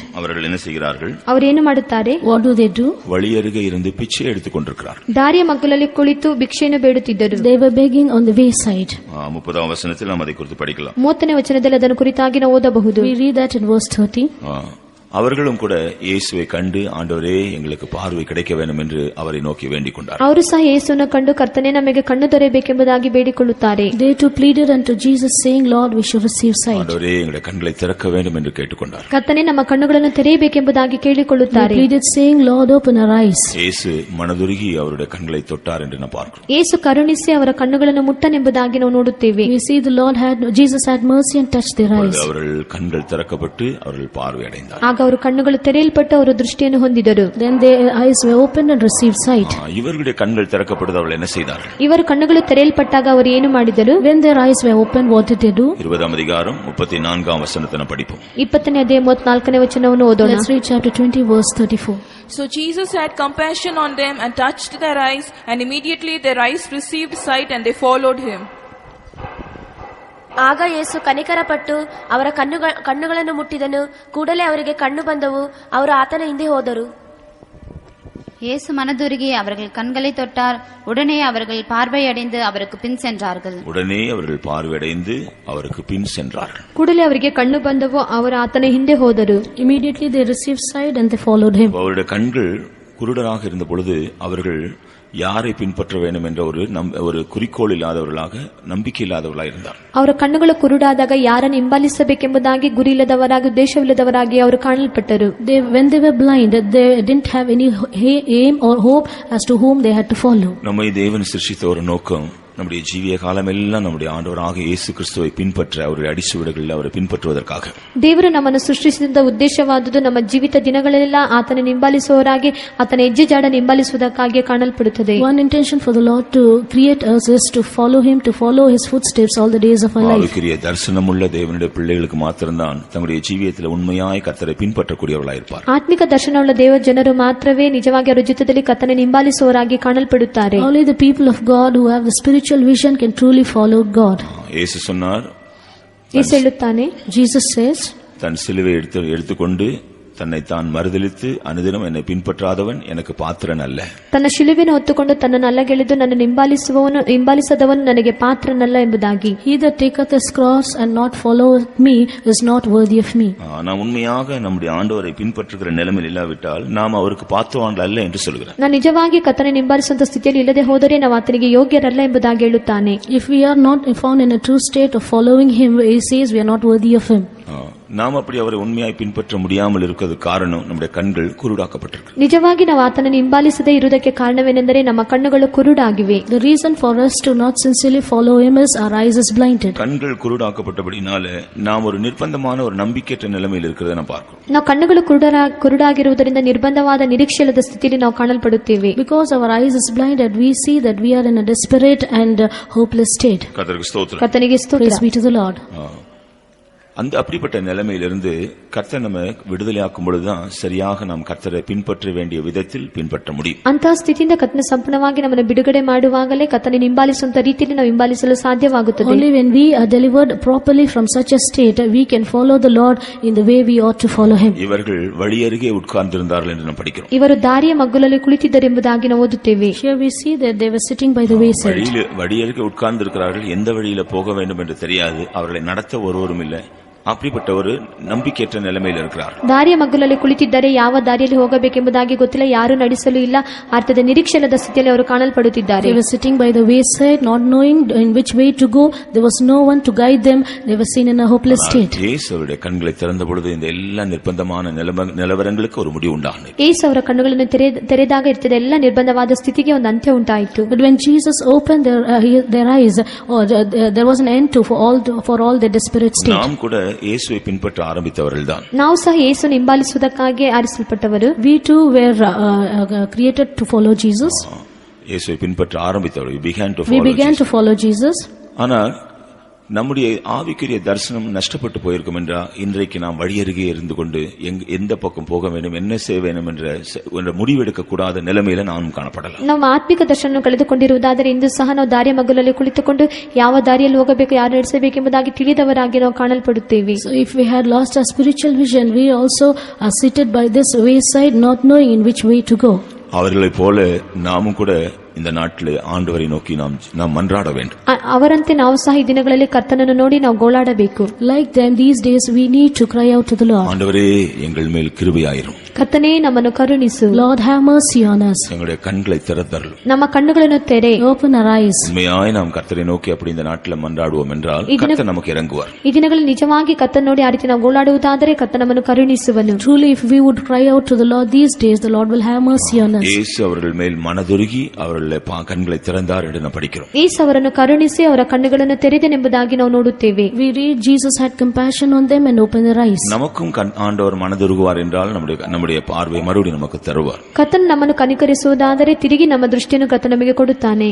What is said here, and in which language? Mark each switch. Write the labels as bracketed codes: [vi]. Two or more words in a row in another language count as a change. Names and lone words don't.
[ta] அவர்கள் என்ன செய்கிறார்கள்? [kn] ಅವರು ಏನು ಮಾಡುತ್ತಾರೆ? [en] What do they do? [ta] வழியருகே இருந்து பிச்சை எடுத்துக் கொண்டிருக்கிறார்கள். [kn] ದಾರಿಯ ಮಗ್ಗುಲಲ್ಲಿ ಕುಳಿತು ಭಿಕ್ಷೆಯನ್ನು ಬೇಡುತ್ತಿದ್ದರು. [en] They were begging on the wayside. [ta] 30ಆம் ವಚನத்தில் நாம் அதை குறித்து படிக்கலாம். [kn] 30ನೇ ವಚನದಲ್ಲಿ ಅದನ್ನು ಕುರಿತಾಗಿ ನಾವು ಓದಬಹುದು. [en] We read that in verse 30. [ta] அவர்களும் கூட இயேசுவை கண்டு, ஆண்டவரே எங்களுக்கு பார்வை கிடைக்க வேண்டும் என்று அவரை நோக்கி வேண்டிக் கொண்டார். [kn] ಅವರು ಸಹ ಯೇಸುವನ್ನು ಕಂಡು ಕರ್ತನೇ ನಮಗೆ ಕಣ್ಣು ದೊರೆಯಬೇಕೆಂಬುದಾಗಿ ಬೇಡಿಕೊಳ್ಳುತ್ತಾರೆ. [en] They too pleaded unto Jesus, saying, Lord, we should receive sight. [ta] ஆண்டவரே எங்களுடைய கண்களை திறக்க வேண்டும் என்று கேட்டுக்கொண்டார். [kn] ಕರ್ತನೇ ನಮ್ಮ ಕಣ್ಣುಗಳನ್ನು ತೆರೆಯಬೇಕೆಂಬುದಾಗಿ ಕೇಳಿಕೊಳ್ಳುತ್ತಾರೆ. [en] They pleaded, saying, Lord, open our eyes. [ta] இயேசு மனதுருகி அவருடைய கண்களை தொட்டார் என்று நாம் பார்க்கிறோம். [kn] ಯೇಸು ಕರುಣಿಸಿ ಅವರ ಕಣ್ಣುಗಳನ್ನು ಮುಟ್ಟನೆಂಬುದಾಗಿ ನಾವು ನೋಡುತ್ತೇವೆ. [en] We see Jesus had mercy and touched their eyes. [ta] அவர்கள் கண்கள் திறக்கப்பட்டு அவர்கள் பார்வை அடைந்தார். [kn] ಆಗ ಅವರ ಕಣ್ಣುಗಳು ತೆರೆಯಲ್ಪಟ್ಟು ಅವರು ದೃಷ್ಟಿಯನ್ನು ಹೊಂದಿದರು. [en] Then their eyes were opened and received sight. [ta] இவர்களுடைய கண்கள் திறக்கப்பட்டது அவர்கள் என்ன செய்தார்கள்? [kn] ಇವರ ಕಣ್ಣುಗಳು ತೆರೆಯಲ್ಪಟ್ಟಾಗ ಅವರು ಏನು ಮಾಡಿದರು? [en] When their eyes were opened, what did they do? [ta] 20ஆம் அதிகாரம் 34ஆம் வசனத்தை படிப்போம். [kn] 20ನೇ ಅಧ್ಯಾಯ 34ನೇ ವಚನವನ್ನು ಓದೋಣ. [en] Let's read chapter 20 verse 34. So Jesus had compassion on them and touched their eyes, and immediately their eyes received sight and they followed him. [kn] ಆಗ ಯೇಸು ಕನಿಕರಪಟ್ಟು ಅವರ ಕಣ್ಣುಗಳನ್ನು ಮುಟ್ಟಿದನು. ಕೂಡಲೇ ಅವರಿಗೆ ಕಣ್ಣು ಬಂದವು. ಅವರು ಆತನ ಹಿಂದೆ ಹೋದರು. [ta] இயேசு மனதுருகி அவர்கள் கண்களை தொட்டார். உடனே அவர்கள் பார்வையடைந்து அவருக்கு பின் சென்றார்கள். [kn] ಕೂಡಲೇ ಅವರಿಗೆ ಕಣ್ಣು ಬಂದವು. ಅವರು ಆತನ ಹಿಂದೆ ಹೋದರು. [en] Immediately they received sight and they followed him. [ta] அவருடைய கண்கள் குருடராக இருந்த பொழுது அவர்கள் யாரை பின்பற்ற வேண்டும் என்ற ஒரு குறிக்கோள் இல்லாதவர்களாக, நம்பிக்கை இல்லாதவர்களாக இருந்தார். [kn] ಅವರ ಕಣ್ಣುಗಳು ಕುರುಡಾದಾಗ ಯಾರನ್ನು ಹಿಂಬಾಲಿಸಬೇಕೆಂಬುದಾಗಿ ಗುರಿ ಇಲ್ಲದವರಾಗಿ, ಉದ್ದೇಶವಿಲ್ಲದವರಾಗಿ ಅವರು ಕಾಣಲ್ಪಟ್ಟರು. [en] When they were blind, they didn't have any aim or hope as to whom they had to follow. [ta] நம்மை தேவன் சிருஷ்டித்த ஒரு நோக்கம், நம்முடைய ஜீவிய காலமெல்லாம் நம்முடைய ஆண்டவராக இயேசு கிறிஸ்துவை பின்பற்ற, அவருடைய அடிச்சுவடுகளில் அவரை பின்பற்றுவதற்காக. [kn] ದೇವರು ನಮ್ಮನ್ನು ಸೃಷ್ಟಿಸಿದ ಉದ್ದೇಶವಾದುದು ನಮ್ಮ ಜೀವಿತ ದಿನಗಳೆಲ್ಲ ಆತನ ಹಿಂಬಾಲಿಸುವವರಾಗಿ, ಆತನ ಹೆಜ್ಜೆ ಜಾಡನ್ನು ಹಿಂಬಾಲಿಸುವುದಕ್ಕಾಗಿ ಕಾಣಲ್ಪಡುತ್ತದೆ. [en] One intention for the Lord to create us is to follow him, to follow his footsteps all the days of our life. [ta] ஆவிக்குரிய தரிசனமுள்ள தேவனுடைய பிள்ளைகளுக்கு மாத்திரம்தான் தங்களுடைய ஜீவியத்தில் உண்மையாய் கர்த்தரை பின்பற்றக்கூடியவர்களாக இருப்பார். [kn] ಆತ್ಮಿಕ ದರ್ಶನವುಳ್ಳ ದೇವ ಜನರು ಮಾತ್ರವೇ ನಿಜವಾಗಿ ಅವರ ಜೀವಿತದಲ್ಲಿ ಕರ್ತನನ್ನು ಹಿಂಬಾಲಿಸುವವರಾಗಿ ಕಾಣಲ್ಪಡುತ್ತಾರೆ. [en] Only the people of God who have the spiritual vision can truly follow God. [ta] இயேசு சொன்னார், [kn] ಯೇಸು ಹೇಳುತ್ತಾನೆ, [en] Jesus says, [ta] தன் சிலுவை எடுத்துக்கொண்டு தன்னை தான் மறுதலித்து அனுதினம் என்னை பின்பற்றாதவன் எனக்கு பாத்திரன் அல்ல. [kn] ತನ್ನ ಶಿಲುಬೆಯನ್ನು ಹೊತ್ತುಕೊಂಡು ತನ್ನನ್ನು ಅಲ್ಲಗೆಳೆದು ನನ್ನನ್ನು ಹಿಂಬಾಲಿಸದವನು ನನಗೆ ಪಾತ್ರನಲ್ಲ ಎಂಬುದಾಗಿ. [en] He that taketh his cross and not followeth me is not worthy of me. [ta] நான் உண்மையாக நம்முடைய ஆண்டவரை பின்பற்றுகிற நிலைமையில் இல்லாவிட்டால் நாம் அவருக்கு பாத்திரவான்கள் அல்ல என்று சொல்கிறார். [kn] ನಾನು ನಿಜವಾಗಿ ಕರ್ತನನ್ನು ಹಿಂಬಾಲಿಸುವಂತ ಸ್ಥಿತಿಯಲ್ಲಿ ಇಲ್ಲದೆ ಹೋದರೆ ನಾವು ಆತನಿಗೆ ಯೋಗ್ಯರಲ್ಲ ಎಂಬುದಾಗಿ ಹೇಳುತ್ತಾನೆ. [en] If we are not found in a true state of following him, he says we are not worthy of him. [ta] நாம் அப்படி அவரை உண்மையாய் பின்பற்ற முடியாமல் இருக்கிறது காரணம் நம்முடைய கண்கள் குருடாக்கப்பட்டிருக்கு. [kn] ನಿಜವಾಗಿ ನಾವು ಆತನನ್ನು ಹಿಂಬಾಲಿಸದೇ ಇರುವುದಕ್ಕೆ ಕಾರಣವೇನೆಂದರೆ ನಮ್ಮ ಕಣ್ಣುಗಳು ಕುರುಡಾಗಿವೆ. [en] The reason for us to not sincerely follow him is our eyes is blinded. [ta] கண்கள் குருடாக்கப்பட்டபடினால நாம் ஒரு நிர்பந்தமான ஒரு நம்பிக்கையற்ற நிலைமையில் இருக்கிறதை நாம் பார்க்கிறோம். [kn] ನಾವು ಕಣ್ಣುಗಳು ಕುರುಡಾಗಿರುವುದರಿಂದ ನಿರ್ಬಂಧವಾದ ನಿರೀಕ್ಷೆಯಿಲ್ಲದ ಸ್ಥಿತಿಯಲ್ಲಿ ನಾವು ಕಾಣಲ್ಪಡುತ್ತೇವೆ. [en] Because our eyes is blinded, we see that we are in a desperate and hopeless state. [ta] கர்த்தருக்கு ஸ்தோத்திரம். [kn] ಕರ್ತನಿಗೆ ಸ್ತೋತ್ರ. [en] Praise be to the Lord. [ta] அப்படிப்பட்ட நிலைமையிலிருந்து கர்த்தர் நம்ம விடுதலையாக்கும் பொழுதுதான் சரியாக நாம் கர்த்தரை பின்பற்ற வேண்டிய விதத்தில் பின்பற்ற முடியும். [kn] ಅಂತಹ ಸ್ಥಿತಿಯಿಂದ ಕರ್ತನ ಸಂಪೂರ್ಣವಾಗಿ ನಮ್ಮನ್ನು ಬಿಡುಗಡೆ ಮಾಡುವಾಗಲೇ ಕರ್ತನ ಹಿಂಬಾಲಿಸುವಂತ ರೀತಿಯಲ್ಲಿ ನಾವು ಹಿಂಬಾಲಿಸಲು ಸಾಧ್ಯವಾಗುತ್ತದೆ. [en] Only when we are delivered properly from such a state, we can follow the Lord in the way we ought to follow Him. [ta] இவர்கள் வழியருகே உட்கார்ந்திருந்தார்கள் என்று நாம் படிக்கிறோம். [kn] ಇವರು ದಾರಿಯ ಮಗ್ಗುಲಲ್ಲಿ ಕುಳಿತಿದ್ದರೆಂಬುದಾಗಿ ನಾವು ಓದುತ್ತೇವೆ. [en] Here we see that they were sitting by the wayside. [ta] வழியருகே உட்கார்ந்திருக்கிறார்கள். எந்த வழியில போக வேண்டும் என்று தெரியாது. அவர்களை நடத்த ஒருவரும் இல்லை. அப்படிப்பட்ட ஒரு நம்பிக்கையற்ற நிலைமையில் இருக்கிறார். [kn] ದಾರಿಯ ಮಗ್ಗುಲಲ್ಲಿ ಕುಳಿತಿದ್ದರೆ ಯಾವ ದಾರಿಯಲ್ಲಿ ಹೋಗಬೇಕೆಂಬುದಾಗಿ ಗೊತ್ತಿಲ್ಲ, ಯಾರು ನಡೆಸಲು ಇಲ್ಲ, ಅರ್ಥದ ನಿರೀಕ್ಷಣದ ಸ್ಥಿತಿಯಲ್ಲಿ ಅವರು ಕಾಣಲ್ಪಡುತ್ತಿದ್ದಾರೆ. [en] They were sitting by the wayside, not knowing in which way to go. There was no one to guide them. They were seen in a hopeless state. [ta] இயேசுவுடைய கண்களை திறந்த பொழுது இந்த எல்லா நிர்பந்தமான நிலவரங்களுக்கு ஒரு முடிவு உண்டானது. [kn] ಯೇಸು ಅವರ ಕಣ್ಣುಗಳನ್ನು ತೆರೆದಾಗ ಇರ್ತದೆ ಎಲ್ಲ ನಿರ್ಬಂಧವಾದ ಸ್ಥಿತಿಗೆ ಒಂದು ಅಂತ್ಯ ಉಂಟಾಯಿತು. [en] But when Jesus opened their eyes, there was an end to for all their desperate state. [ta] நாம் கூட இயேசுவை பின்பற்ற ஆரம்பித்தவர்கள்தான். [kn] ನಾವು ಸಹ ಯೇಸುವನ್ನು ಹಿಂಬಾಲಿಸುವುದಕ್ಕಾಗಿ ಆರಿಸಲ್ಪಟ್ಟವರು. [en] We too were created to follow Jesus. [ta] இயேசுவை பின்பற்ற ஆரம்பித்தவர்கள். [en] We began to follow Jesus. [ta] ஆனால் நம்முடைய ஆவிக்குரிய தரிசனம் நஷ்டப்பட்டு போயிருக்கும் என்றா இன்றைக்கு நாம் வழியருகே இருந்து கொண்டு எந்த பக்கம் போக வேண்டும், என்ன செய்ய வேண்டும் என்ற முடிவெடுக்க கூடாத நிலைமையில நானும் காணப்படலாம். [kn] ನಾವು ಆತ್ಮಿಕ ದರ್ಶನ ಕಳೆದುಕೊಂಡಿರುವುದಾದರೆ ಇಂದು ಸಹ ನಾವು ದಾರಿಯ ಮಗ್ಗುಲಲ್ಲಿ ಕುಳಿತುಕೊಂಡು ಯಾವ ದಾರಿಯಲ್ಲಿ ಹೋಗಬೇಕು, ಯಾರು ನಡೆಸಬೇಕೆಂಬುದಾಗಿ ತಿಳಿದವರಾಗಿ ನಾವು ಕಾಣಲ್ಪಡುತ್ತೇವೆ. [en] So if we had lost our spiritual vision, we also are seated by this wayside, not knowing in which way to go. [ta] அவர்களைப் போல நாமும் கூட இந்த நாட்டிலே ஆண்டவரை நோக்கி நாம் மன்றாட வேண்டும். [kn] ಅವರಂತೆ ನಾವು ಸಹ ಈ ದಿನಗಳಲ್ಲಿ ಕರ್ತನನ್ನು ನೋಡಿ ನಾವು ಗೋಳಾಡಬೇಕು. [en] Like them, these days we need to cry out to the Lord. [ta] ஆண்டவரே எங்கள் மேல் கிருபையாயிரும். [kn] ಕರ್ತನೇ ನಮ್ಮನ್ನು ಕರುಣಿಸು. [en] Lord, have mercy on us. [ta] எங்களுடைய கண்களை திறந்தருளும். [kn] ನಮ್ಮ ಕಣ್ಣುಗಳನ್ನು ತೆರೆ. [en] Open our eyes. [ta] உண்மையாய் நாம் கர்த்தரை நோக்கி அப்படி இந்த நாட்டில் மன்றாடுவோம் என்றால் கர்த்தர் நமக்கு இறங்குவார். [kn] ಈ ದಿನಗಳಲ್ಲಿ ನಿಜವಾಗಿ ಕರ್ತನ ನೋಡಿ ಆ ರೀತಿ ನಾವು ಗೋಳಾಡುವುದಾದರೆ ಕರ್ತನ ನಮ್ಮನ್ನು ಕರುಣಿಸುವನು. [en] Truly, if we would cry out to the Lord these days, the Lord will have mercy on us. [ta] இயேசு அவர்கள் மேல் மனதுருகி அவர்களுடைய கண்களை திறந்தார் என்று நாம் படிக்கிறோம். [kn] ಯೇಸು ಅವರನ್ನು ಕರುಣಿಸಿ ಅವರ ಕಣ್ಣುಗಳನ್ನು ತೆರೆದನೆಂಬುದಾಗಿ ನಾವು ನೋಡುತ್ತೇವೆ. [en] We read Jesus had compassion on them and opened their eyes. [ta] நமக்கும் ஆண்டவர் மனதுருகுவார் என்றால் நம்முடைய பார்வை மறுபடியும் நமக்கு தருவார். [kn] ಕರ್ತನು ನಮ್ಮನ್ನು ಕನಿಕರಿಸುವುದಾದರೆ ತಿರುಗಿ ನಮ್ಮ ದೃಷ್ಟಿಯನ್ನು ಕರ್ತನು ನಮಗೆ ಕೊಡುತ್ತಾನೆ.